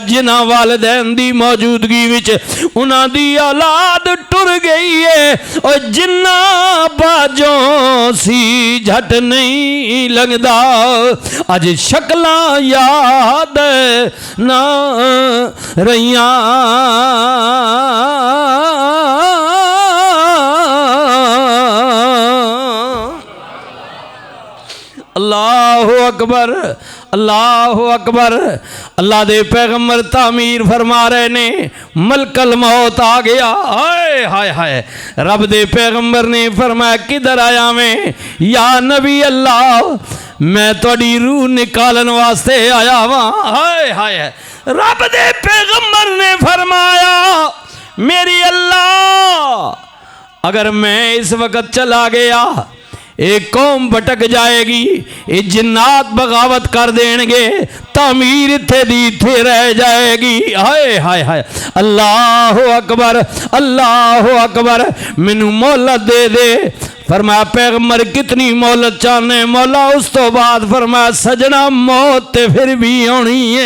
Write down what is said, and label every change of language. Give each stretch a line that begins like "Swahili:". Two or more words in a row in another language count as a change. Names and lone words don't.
Punjabi: جنہاں والدین دی موجودگی وچ اونہاں دی اولاد ٹر گئی ہے اور جنہاں باجھوں سی جھٹ نہیں لنگھدا اج شکلاں یاد نہ رہیاں
Arabic: الله أكبر، الله أكبر.
Punjabi: اللہ دے پیغمبر تعمیر فرما رہے نے، ملک الموت آ گیا. ہائے ہائے ہائے، رب دے پیغمبر نے فرمایا کدھر آیا میں?
Arabic: يا نبي الله
Punjabi: میں تھوڑی روح نکالن واسطے آیا واں.
Urdu: हाय हाय,
Punjabi: رب دے پیغمبر نے فرمایا
Urdu: میری اللہ اگر میں اس وقت چلا گیا ایک قوم بھٹک جائے گی، یہ جنات بغاوت کر دیں گے,
Punjabi: تعمیر ایتھے دی ایتھے رہ جائے گی. हाय हाय हाय,
Arabic: الله أكبر الله أكبر,
Punjabi: مینوں مہلت دے دے. فرمایا پیغمبر کتنی مہلت چاہنے مولا? اس توں بعد فرمایا سجنا موت تے پھر بھی آنی ہے.